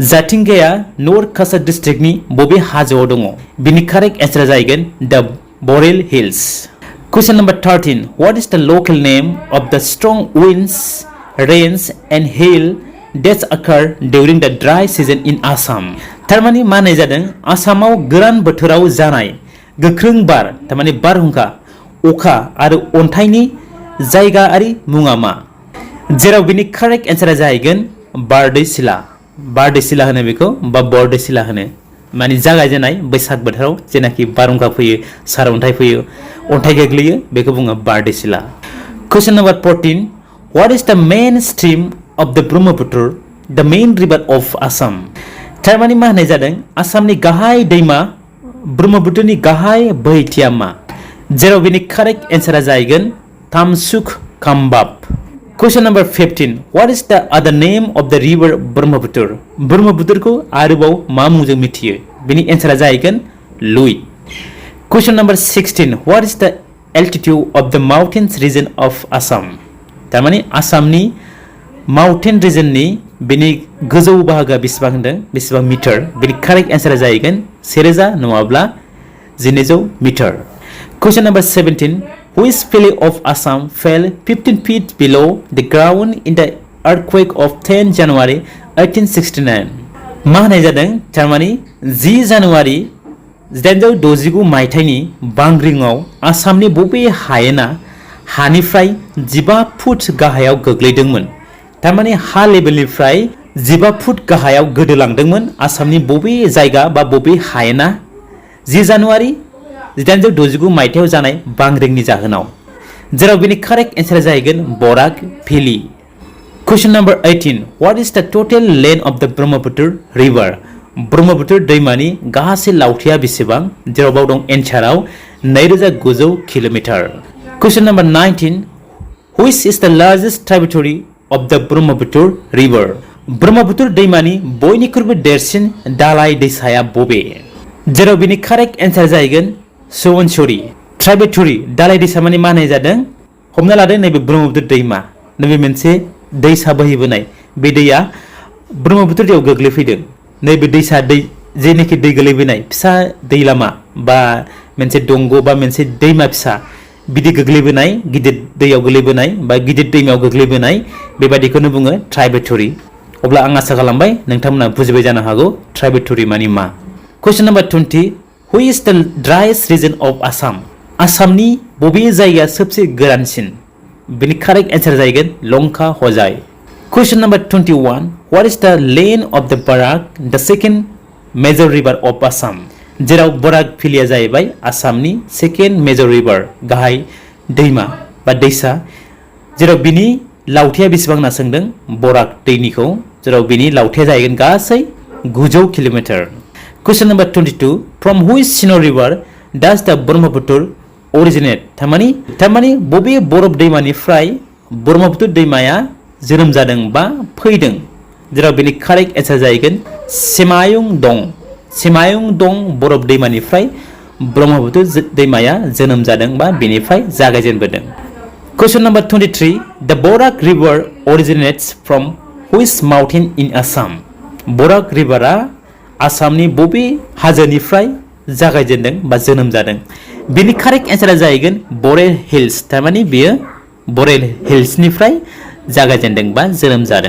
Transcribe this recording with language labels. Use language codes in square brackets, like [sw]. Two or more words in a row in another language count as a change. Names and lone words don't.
[brx] जाथिंगाया नॉर्थ काछार डिस्ट्रिक्टनि बबे हाजोआव दङ बिनि [en] correct answer [brx] जाहैगोन [en] the Borail Hills question number 13 what is the local name of the strong winds rains and hail that's occur during the dry season in Assam [brx] थारमाने मा होननाय जादों आसामाव गोरान बोथोराव जानाय गोख्रों बार थारमाने बारहुंखा अखा आरो अन्थाइनि जायगायारि मुङा मा जेराव बिनि [en] correct answer [brx] जाहैगोन बारदैसिला होनो बेखौ बा बरदैसिला होनो माने जागायजेननाय बैसाग बोथोराव जेनाखि बारहुंखा फैयो सारअन्थाइ फैयो अन्थाइ गोग्लैयो बेखौ बुङो बारदैसिला [en] question number 14 what is the main stream of the Brahmaputra the main river of Assam [brx] थारमाने मा होननाय जादों आसामनि गाहाय दैमा ब्रह्मपुत्रनि गाहाय बोहैथिया मा जेराव बिनि [en] correct answer [brx] जाहैगोन तामसुक कामबाब [en] question number 15 what is the other name of the river ब्रह्मपुत्रखौ [brx] आरोबाव मा मुंजों मिथियो बिनि एन्सारा जाहैगोन लुइट [en] question number 16 what is the altitude of the mountains region of Assam [brx] थारमाने आसामनि माउंटेन रिजननि बिनि गोजौ बाहागोआ बेसेबां होनदों बेसेबां मिटार बिनि [en] correct answer [brx] जाहैगोन 1000 नङाब्ला 1200 मिटार [en] question number 17 which valley of Assam fell 15 feet below the ground in the earthquake of 10 January [brx] 1869 मा होननाय जादों थारमाने 10 जानुवारि 1869 मायथाइनि बांग्रिङाव आसामनि बबे हायेना हानिफ्राय 15 फुट गाहायाव गोग्लैदोंमोन थारमाने हा लेभेलनिफ्राय 15 फुट गाहायाव गोदोलांदोंमोन आसामनि बबे जायगा बा बबे हायेना 10 जानुवारि 1869 मायथाइयाव जानाय बांग्रिंनि जाहोनाव जेराव बिनि [en] correct answer [brx] जाहैगोन बराक भेलि [en] Question number 18. What is the total length of the Brahmaputra river? [brx] ब्रह्मपुत्र दैमानि गासै लावथाया बेसेबां? जेराव बाव दं एन्साराव 2900 किल'मिटार. [en] Question number 19. Which is the largest tributary of the Brahmaputra river? [brx] ब्रह्मपुत्र दैमानि बयनिख्रुइबो देरसिन दालाय दैसाया बबे? जेराव बिनि [en] correct answer [brx] जाहैगोन सुबनसिरि. ट्राइबेटरि दालाय दैसा माने मा होननाय जादों? हमना लादो नैबे ब्रह्मपुत्र दैमा, नैबे मोनसे दैसा बोहैबोनाय, बे दैया ब्रह्मपुत्र दैयाव गोग्लैफैदों. नैबे दैसा दै जेनाखि दै गोलैबोनाय फिसा दै लामा बा मोनसे दंग' बा मोनसे दैमा फिसा बिदि गोग्लैबोनाय, गिदिर दैयाव गोग्लैबोनाय बा गिदिर दैमायाव गोग्लैबोनाय बेबादिखौनो बुङो ट्राइबेटरि. अब्ला आं आसा खालामबाय नोंथांमोना बुजिबाय जानो हागौ ट्राइबेटरि माने मा. [en] Question number 20. Who is the driest region of Assam? [brx] आसामनि बबे जायगाया सबसे गोरानसिन? बिनि [en] correct answer [brx] जाहैगोन लंका हजाय. [en] Question number 21. What is the length of the Barak, the second major river of Assam? [brx] जेराव बराक भेलिया जाहैबाय आसामनि [en] second major river, [brx] गाहाय दैमा बा दैसा, जेराव बिनि लावथाया बेसेबां होनना सोंदों बराक दैनिखौ, जेराव बिनि लावथाया जाहैगोन गासै 900 किल'मिटार. [en] Question number 22. From which snow river does the Brahmaputra originate? [brx] थारमानि बबे बरफ दैमानिफ्राय ब्रह्मपुत्र दैमाया जोनोम जादों बा फैदों? जेराव बिनि [en] correct answer [brx] जाहैगोन सेमायुं दं बरफ दैमानिफ्राय ब्रह्मपुत्र दैमाया जोनोम जादों बा बेनिफ्राय जागायजेनबोदों. [en] Question number 23. The Borak river originates from which mountain in Assam? [brx] बराक रिभारा आसामनि बबे हाजोनिफ्राय जागायजेनदों बा जोनोम जादों? बिनि [en] correct answer [brx] जाहैगोन बरेल हिल्स. थारमानि बेयो बरेल हिल्सनिफ्राय जागायजेनदों बा जोनोम जादों.